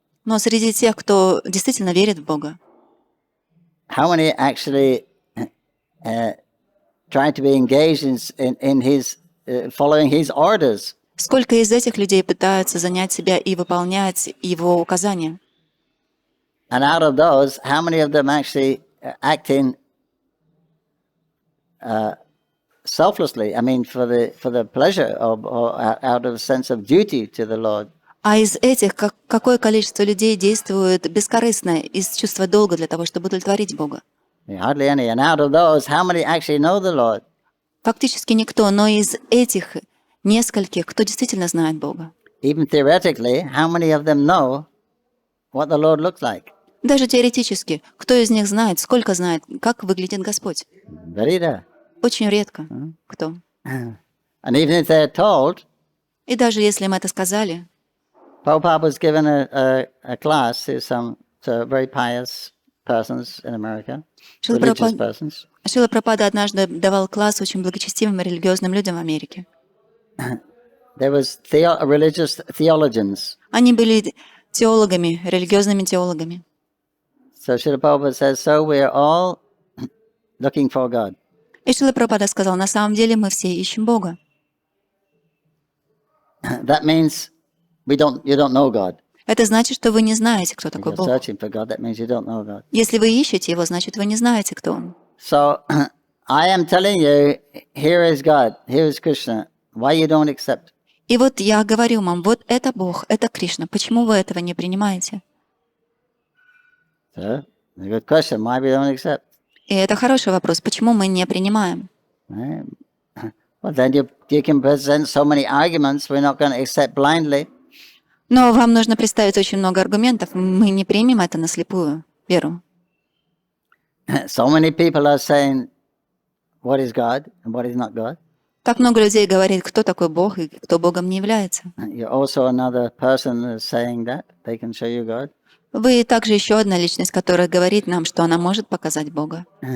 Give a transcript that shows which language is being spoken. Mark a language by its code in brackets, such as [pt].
[ru] Но среди тех, кто действительно верит в Бога, [en] how many actually try to be engaged in his following his orders? [ru] сколько из этих людей пытаются занять себя и выполнять его указания? [en] And out of those, how many of them actually acting selflessly? I mean, for the pleasure or out of a sense of duty to the Lord. [ru] А из этих какое количество людей действует бескорыстно, из чувства долга для того, чтобы удовлетворить Бога? [en] Hardly any. And out of those, how many actually know the Lord? [ru] Фактически никто, но из этих нескольких, кто действительно знает Бога. [en] Even theoretically, how many of them know what the Lord looks like? [ru] Даже теоретически, кто из них знает, сколько знает, как выглядит Господь? [en] Very rare. [ru] Очень редко. Кто? [en] And even if they're told, [ru] И даже если им это сказали, [en] Prabhupada was given a class to some very pious persons in America, religious persons. [ru] Шрила Прабхупада однажды давал класс очень благочестивым и религиозным людям в Америке. [en] there was religious theologians. [ru] Они были теологами, религиозными теологами. [en] So Srila Prabhupada says, so we are all looking for God. [ru] И Шрила Прабхупада сказал, на самом деле мы все ищем Бога. [en] That means you don't know God. [ru] Это значит, что вы не знаете, кто [en] If [ru] такой [en] you're [ru] Бог. [en] searching for God, that means you don't know God. [ru] Если вы ищете Его, значит, вы не знаете, кто Он. [en] So I am telling you, here is God, here is Krishna. Why you don't accept? [ru] И вот я говорю вам, вот это Бог, это Кришна. Почему вы этого не принимаете? [en] So, a good question. Why we don't accept? [ru] И это хороший вопрос. Почему мы не принимаем? [en] Right? Well, then you can present so many arguments. We're not going to accept blindly. [ru] Но вам нужно представить очень много аргументов. Мы не примем это на слепую веру. [en] So many people are saying, what is God and what is not God? [ru] Так много людей говорит, кто такой Бог и кто Богом не является. [en] You're also another person who's saying that. They can show you God. [ru] Вы также еще одна личность, которая говорит нам, что она может показать Бога.